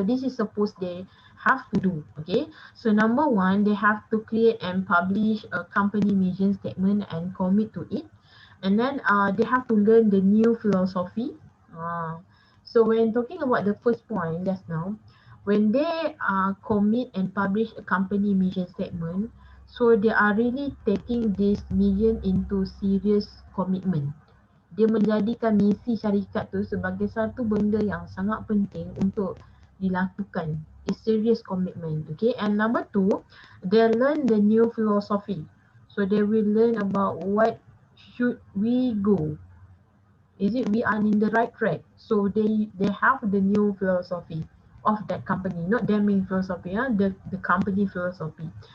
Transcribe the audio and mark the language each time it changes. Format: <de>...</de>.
<en>So this is supposed they have to do. Okay, so number one, they have to create and publish a company mission statement and commit to it, and then they have to learn the new philosophy. So when talking about the first point just now, when they commit and publish a company mission statement, so they are really taking this mission into serious commitment.</en> <ms>Dia menjadikan misi syarikat tu sebagai satu benda yang sangat penting untuk dilakukan.</ms> <en>It's serious commitment. Okay, and number two, they learn the new philosophy. So they will learn about what should we go. Is it we are in the right track? So they have the new philosophy of that company, not Deming philosophy, the company philosophy.</en>